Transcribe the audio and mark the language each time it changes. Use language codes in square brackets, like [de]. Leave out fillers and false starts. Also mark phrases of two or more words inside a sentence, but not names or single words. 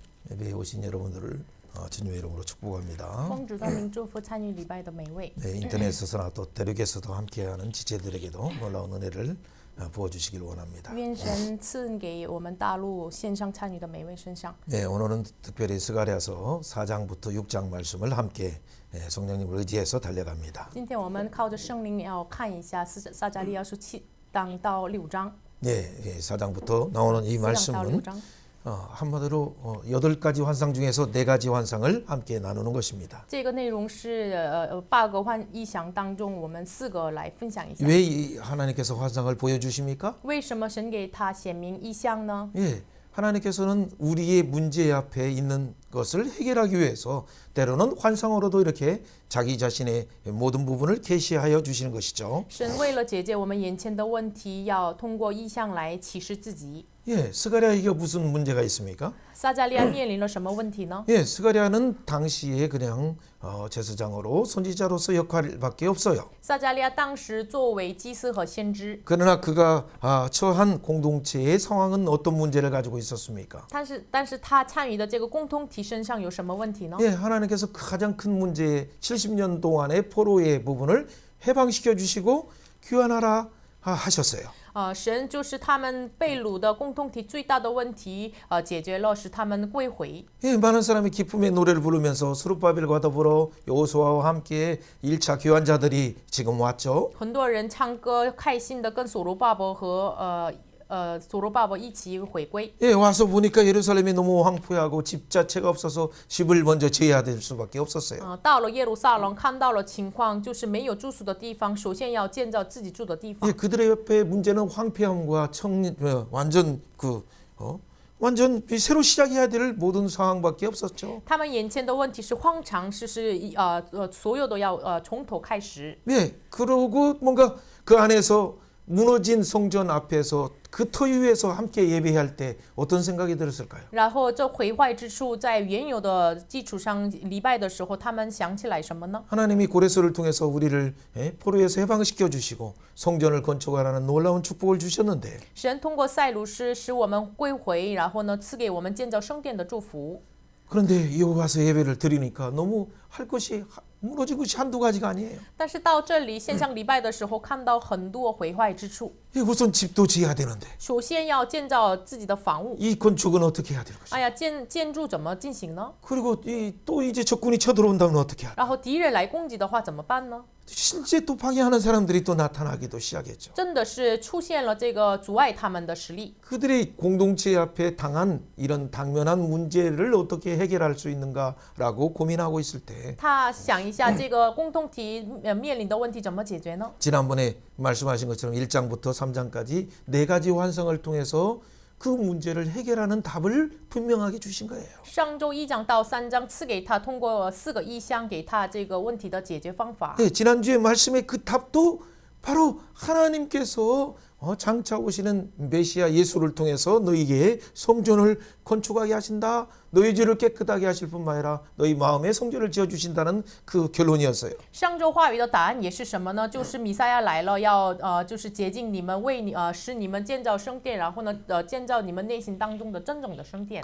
[ko] 예배에 오신 여러분들을 주님의 이름으로 축복합니다. [zh] 奉主的名祝福参与礼拜的每位。 [ko] 네, 인터넷에서나 또 대륙에서도 함께하는 지체들에게도 놀라운 은혜를 부어주시길 원합니다. [zh] 愿神赐给我们大陆线上参与的每位身上。 [ko] 네, 오늘은 특별히 스가랴서 4장부터 6장 말씀을 함께 성령님을 의지해서 달려갑니다. [zh] 今天我们靠着圣灵要看一下撒迦利亚书7章到6章， [ko] 네, 4장부터 나오는 이 4 [zh] 章到6 [ko] 말씀은 [zh] 章。 [ko] 한마디로 8가지 환상 중에서 4가지 환상을 함께 나누는 것입니다. [zh] 这个内容是8个异象当中，我们4个来分享一下。 [ko] 왜 하나님께서 환상을 보여주십니까? [zh] 为什么神给他显明异象呢？ [ko] 예, 하나님께서는 우리의 문제 앞에 있는 것을 해결하기 위해서 때로는 환상으로도 이렇게 자기 자신의 모든 부분을 계시하여 주시는 것이죠. [zh] 神为了解决我们眼前的问题，要通过异象来启示自己。 [ko] 예, 스가랴에게 무슨 문제가 있습니까? [zh] 撒迦利亚面临了什么问题呢？ [ko] 예, 스가랴는 당시에 그냥 제사장으로 선지자로서 역할밖에 없어요. [zh] 撒迦利亚当时作为祭司和先知， [ko] 그러나 그가 처한 공동체의 상황은 어떤 문제를 가지고 있었습니까? [zh] 但是他参与的这个共同体身上有什么问题呢？ [ko] 예, 하나님께서 가장 큰 문제 70년 동안의 포로의 부분을 해방시켜 주시고 귀환하라 하셨어요. [zh] 神就是他们被掳的共同体最大的问题，解决了，使他们归回。 [ko] 예, 많은 사람이 기쁨의 노래를 부르면서 스룹바벨과 더불어 여호수아와 함께 1차 귀환자들이 지금 왔죠. [zh] 很多人唱歌开心的跟所罗巴伯和所罗巴伯一起回归。 [ko] 예, 와서 보니까 예루살렘이 너무 황폐하고 집 자체가 없어서 집을 먼저 지어야 될 수밖에 없었어요. [zh] 到了耶路撒冷，看到了情况，就是没有住宿的地方，首先要建造自己住的地方。 [ko] 예, 그들의 옆에 문제는 황폐함과 완전 새로 시작해야 될 모든 상황밖에 없었죠. [zh] 他们眼前的问题是荒唐，所有都要从头开始。 [ko] 네, 그러고 뭔가 그 안에서 무너진 성전 앞에서 그 터 위에서 함께 예배할 때 어떤 생각이 들었을까요? [zh] 然后这毁坏之处，在原有的基础上礼拜的时候，他们想起来什么呢？ [ko] 하나님이 고레스를 통해서 우리를 포로에서 해방시켜 주시고 성전을 건축하라는 놀라운 축복을 주셨는데 [zh] 神通过塞鲁斯使我们归回，然后呢赐给我们建造圣殿的祝福。 [ko] 그런데 여기 와서 예배를 드리니까 너무 할 것이 무너진 것이 한두 가지가 아니에요. [zh] 但是到这里线上礼拜的时候，看到很多毁坏之处。 [ko] 우선 집도 지어야 되는데 [zh] 首先要建造自己的房屋。 [ko] 이 건축은 어떻게 해야 될 것이야? [zh] 哎呀，建筑怎么进行呢？ [ko] 그리고 또 이제 적군이 쳐들어온다면 어떻게 할까? [zh] 然后敌人来攻击的话怎么办呢？ [ko] 실제 또 방해하는 사람들이 또 나타나기도 시작했죠. [zh] 真的是出现了这个阻碍他们的实力。 [ko] 그들이 공동체 앞에 당한 이런 당면한 문제를 어떻게 해결할 수 있는가라고 고민하고 있을 때 [zh] 他想一下这个共同体面临的问题怎么解决呢？ [ko] 지난번에 말씀하신 것처럼 1장부터 3장까지 4가지 환상을 통해서 그 문제를 해결하는 답을 분명하게 주신 거예요. [zh] 上周1章到3章赐给他，通过4个异象给他这个问题的解决方法。 [ko] 네, 지난주에 말씀의 그 답도 바로 하나님께서 장차 오시는 메시아 예수를 통해서 너희에게 성전을 건축하게 하신다. 너희 죄를 깨끗하게 하실 뿐만 아니라 너희 마음에 성전을 지어주신다는 그 결론이었어요. [zh] 上周话语的答案也是什么呢？就是弥赛亚来了，要就是洁净你们，使你们建造圣殿，然后呢建造你们内心当中的真正的圣殿。